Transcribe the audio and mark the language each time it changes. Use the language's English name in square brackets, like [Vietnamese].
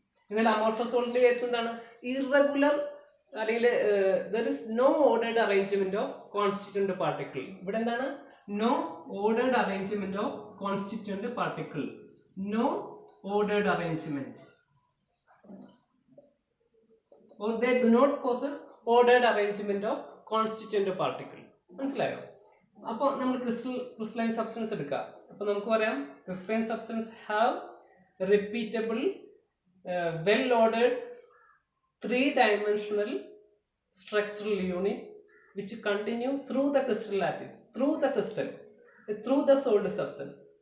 [Malayalam] എന്നാൽ അമോർഫസ് സോളിഡിന്റെ കേസിൽ എന്താണ് ഇറഗുലർ അല്ലെങ്കിൽ [English] there is no ordered arrangement of constituent particle. [Malayalam] ഇവിടെ എന്താണ് [English] no ordered arrangement of constituent particle. No ordered arrangement, or they do not possess ordered arrangement of constituent particle. [Malayalam] മനസ്സിലായോ? അപ്പോൾ നമ്മൾ crystalline substance എടുക്കാം. അപ്പോൾ നമുക്ക് പറയാം [English] Crystalline substance have repeatable well ordered 3-dimensional structural unit which continue through the crystal lattice, through the solid substance.